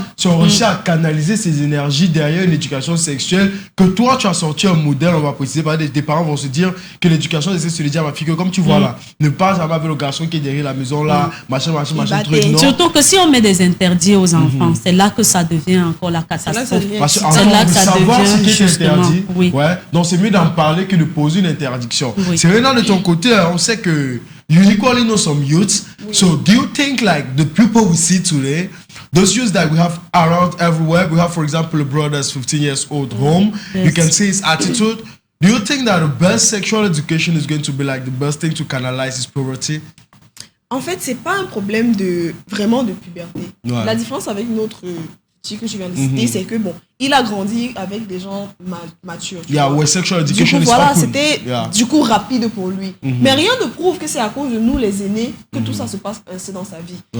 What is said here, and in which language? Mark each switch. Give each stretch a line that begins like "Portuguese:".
French: Si on réussit à canaliser ces énergies derrière une éducation sexuelle, que toi, tu as sorti un modèle, on va préciser, des parents vont se dire que l'éducation sexuelle, c'est de dire à ma fille que comme tu vois là, ne pas jamais avec le garçon qui est derrière la maison là, machin, truc. Non. Surtout que si on met des interdits aux enfants, c'est là que ça devient encore la catastrophe. Parce que c'est là que ça devient ce qui est interdit. Ouais. Donc c'est mieux d'en parler que de poser une interdiction. C'est maintenant de ton côté, on sait que
English: you equally know some youths. So do you think like the people we see today, those youths that we have around everywhere, we have for example a brother that's 15 years old home, you can see his attitude. Do you think that the best sexual education is going to be like the best thing to canalize his puberty?
French: En fait, c'est pas un problème vraiment de puberté. La différence avec notre petit que je viens de citer, c'est que bon, il a grandi avec des gens matures.
English: Sexual education
French: du coup, voilà, c'était du coup rapide pour lui. Mais rien ne prouve que c'est à cause de nous, les aînés, que tout ça se passe ainsi dans sa vie.